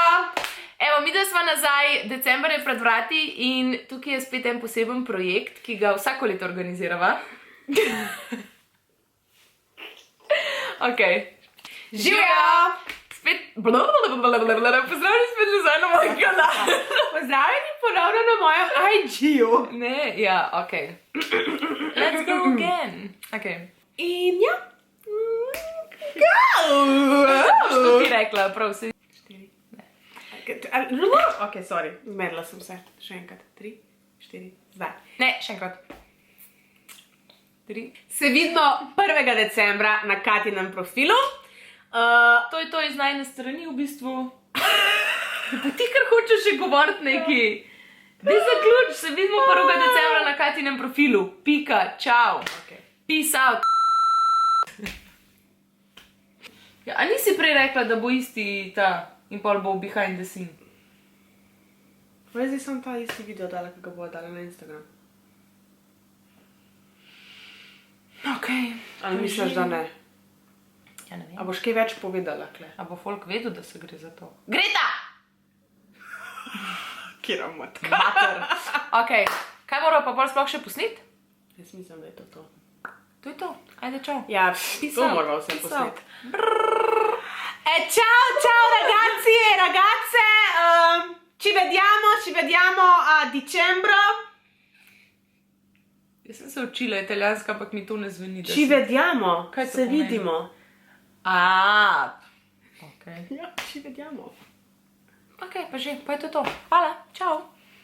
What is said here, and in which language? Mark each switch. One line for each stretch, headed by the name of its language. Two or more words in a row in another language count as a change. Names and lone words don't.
Slovenian: Evo, mi da smo nazaj, december je pred vrati in tukaj je spet en poseben projekt, ki ga vsako leto organizirava. Ok. Živjo! Spet... Pozdravljeni spet nazaj na moj kanal. Pozdravljeni ponovno na mojem IG-ju. Ne, ja,
English: ok. Let's go again.
Slovenian: Ok. In ja. Što ti rekla, prav si... 4, ne. Ok, sorry, zmedla sem se. Še enkrat. 3, 4, zdaj. Ne, še enkrat. 3. Se vidimo 1. decembra na Katinem profilu. To je to iz najne strani v bistvu. Pa ti kar hočeš še govoriti nekaj. Daj zaključ, se vidimo 1. decembra na Katinem profilu. Pika, čau. Okay.
English: Peace out.
Slovenian: Ja, a nisi prej rekla, da bo isti ta in pol bo
English: behind the scene?
Slovenian: Zdaj sem ta isti video dala, ki ga bo dala na Instagram. Ok. Ali misliš, da ne? Ja, ne vem. A boš kaj več povedala, kle? A bo folk vedel, da se gre za to? Greta! Kjera matka. Mater. Ok, kaj moramo pa bolj sploh še posneti? Jaz mislim, da je to. To je to. Ajde, čau. Ja, Peace to out. moramo vse Peace posneti. Ciao,
Italian: Ciao ragazzi e ragazze, ci vediamo a dicembro.
Slovenian: Jaz sem se učila italijanska, ampak mi to ne zveni.
Italian: Ci vediamo,
Slovenian: Kaj to se pomeni? vidimo. Ok. Ja,
Italian: ci vediamo.
Slovenian: Ok, pa že, pa je to to. Hvala, čau.